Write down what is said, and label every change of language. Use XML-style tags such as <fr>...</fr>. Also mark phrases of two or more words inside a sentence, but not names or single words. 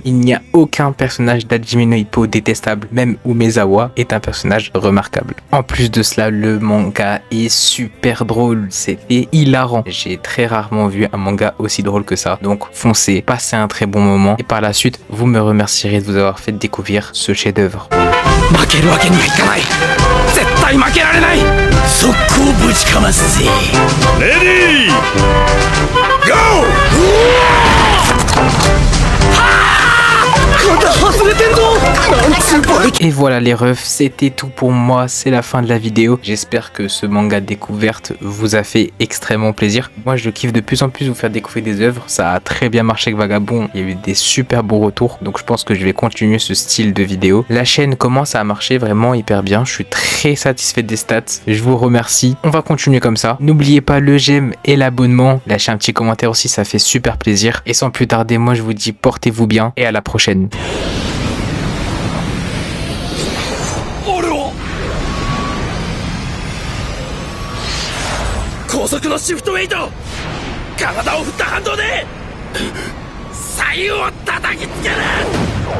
<fr>Il n'y a aucun personnage d'Hajime no Ippo détestable. Même Umezawa est un personnage remarquable. En plus de cela, le manga est super drôle. C'était hilarant. J'ai très rarement vu un manga aussi drôle que ça. Donc foncez, passez un très bon moment. Et par la suite, vous me remercierez de vous avoir fait découvrir ce chef-d'œuvre.</fr> <ja>負けるわけにはいかない。絶対負けられない。速攻ぶちかますぜ。</ja> <en>ready go</en> <fr>Et voilà les refs, c'était tout pour moi, c'est la fin de la vidéo. J'espère que ce manga découverte vous a fait extrêmement plaisir. Moi je kiffe de plus en plus vous faire découvrir des œuvres, ça a très bien marché avec Vagabond, il y a eu des super beaux retours, donc je pense que je vais continuer ce style de vidéo. La chaîne commence à marcher vraiment hyper bien, je suis très satisfait des stats, je vous remercie. On va continuer comme ça. N'oubliez pas le j'aime et l'abonnement, lâchez un petit commentaire aussi, ça fait super plaisir. Et sans plus tarder, moi je vous dis portez-vous bien et à la prochaine.</fr> <ja>高速のシフトウェイト、体を振った反動で左右を叩きつける。</ja>